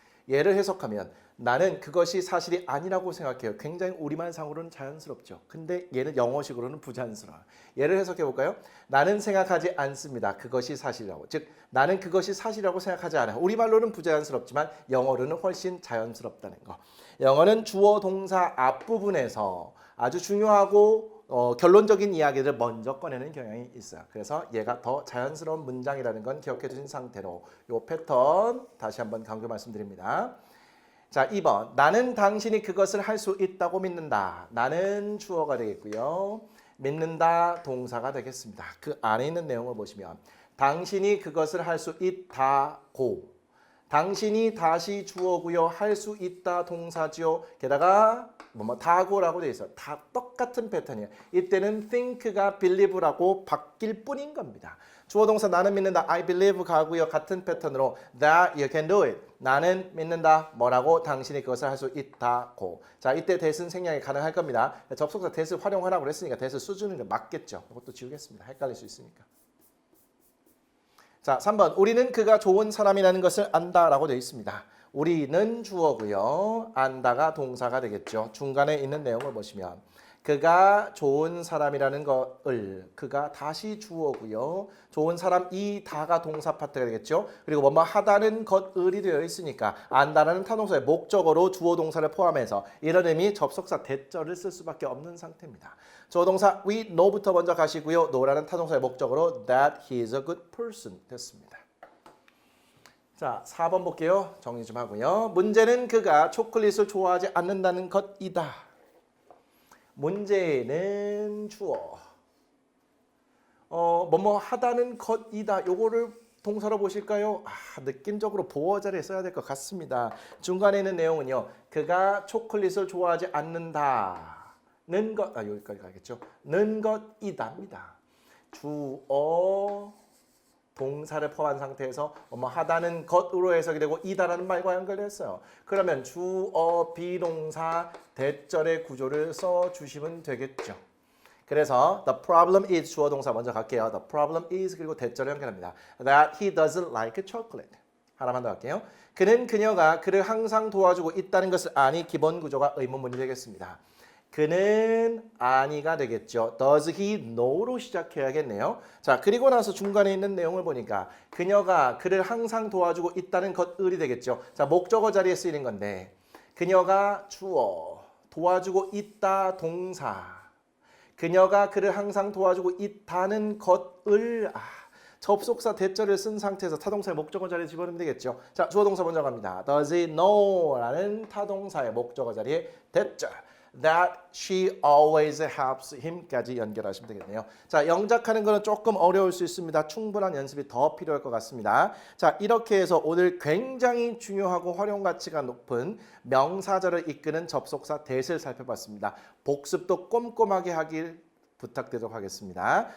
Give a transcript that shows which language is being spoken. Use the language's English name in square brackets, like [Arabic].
[Korean] 얘를 해석하면 나는 그것이 사실이 아니라고 생각해요. 굉장히 우리말상으로는 자연스럽죠. 근데 얘는 영어식으로는 부자연스러워요. 얘를 해석해 볼까요? 나는 생각하지 않습니다. 그것이 사실이라고. 즉 나는 그것이 사실이라고 생각하지 않아요. 우리말로는 부자연스럽지만 영어로는 훨씬 자연스럽다는 거. 영어는 주어 동사 앞부분에서 아주 중요하고 결론적인 이야기를 먼저 꺼내는 경향이 있어요. 그래서 얘가 더 자연스러운 문장이라는 건 기억해 주신 상태로 이 패턴 다시 한번 강조 말씀드립니다. 자, 2번. 나는 당신이 그것을 할 수 있다고 믿는다. 나는 주어가 되겠고요. 믿는다 동사가 되겠습니다. 그 안에 있는 내용을 보시면 당신이 그것을 할 수 있다고. 당신이 다시 주어고요. 할 수 있다 동사지요. 게다가 다고라고 되어 있어요. 다 똑같은 패턴이에요. 이때는 think가 believe라고 바뀔 뿐인 겁니다. 주어 동사 나는 믿는다. [English] I believe [Korean] 가고요. 같은 패턴으로 [English] that you can do it. [Korean] 나는 믿는다. 뭐라고? 당신이 그것을 할 수 있다고. 자, 이때 that은 생략이 가능할 겁니다. 접속사 that을 활용하라고 그랬으니까 that을 수준을 맞겠죠. 이것도 지우겠습니다. 헷갈릴 수 있으니까. 자, 3번. 우리는 그가 좋은 사람이라는 것을 안다라고 되어 있습니다. 우리는 주어고요. 안다가 동사가 되겠죠. 중간에 있는 내용을 보시면 그가 좋은 사람이라는 것을 그가 다시 주어고요. 좋은 사람 이 다가 동사 파트가 되겠죠. 그리고 뭐뭐 하다는 것을이 되어 있으니까 안다라는 타동사의 목적어로 주어 동사를 포함해서 이런 의미 접속사 that절을 쓸 수밖에 없는 상태입니다. 주어 동사 [English] we know [Korean] 부터 먼저 가시고요. [English] know라는 [Korean] 타동사의 목적어로 [English] that he is a good person 됐습니다. [Korean] 자, 4번 볼게요. 정리 좀 하고요. 문제는 그가 초콜릿을 좋아하지 않는다는 것이다. 문제는 주어. 뭐뭐 하다는 것이다. 요거를 동사로 보실까요? 느낌적으로 보어 자리에 써야 될 것 같습니다. 중간에 있는 내용은요. 그가 초콜릿을 좋아하지 않는다는 것. 여기까지 가겠죠. 는 것이다입니다. 주어 동사를 포함한 상태에서 뭐 하다는 것으로 해석이 되고 이다라는 말과 연결됐어요. 그러면 주어 비동사 대절의 구조를 써주시면 되겠죠. 그래서 [English] the problem is [Korean] 주어 동사 먼저 갈게요. [English] The problem is [Korean] 그리고 대절을 연결합니다. [English] That he doesn't like chocolate. [Korean] 하나만 더 할게요. 그는 그녀가 그를 항상 도와주고 있다는 것을 아니 기본 구조가 의문문이 되겠습니다. 그는 아니가 되겠죠. [English] Does he know로 [Korean] 시작해야겠네요. 자, 그리고 나서 중간에 있는 내용을 보니까 그녀가 그를 항상 도와주고 있다는 것을이 되겠죠. 자, 목적어 자리에 쓰이는 건데 그녀가 주어, 도와주고 있다 동사. 그녀가 그를 항상 도와주고 있다는 것을 접속사 대절을 쓴 상태에서 타동사의 목적어 자리에 집어넣으면 되겠죠. 자, 주어 동사 먼저 갑니다. [English] Does he know [Korean] 라는 타동사의 목적어 자리에 대절. [English] That she always helps him까지 [Korean] 연결하시면 되겠네요. 자, 영작하는 거는 조금 어려울 수 있습니다. 충분한 연습이 더 필요할 것 같습니다. 자, 이렇게 해서 오늘 굉장히 중요하고 활용 가치가 높은 명사절을 이끄는 접속사 that을 살펴봤습니다. 복습도 꼼꼼하게 하길 부탁드리도록 하겠습니다.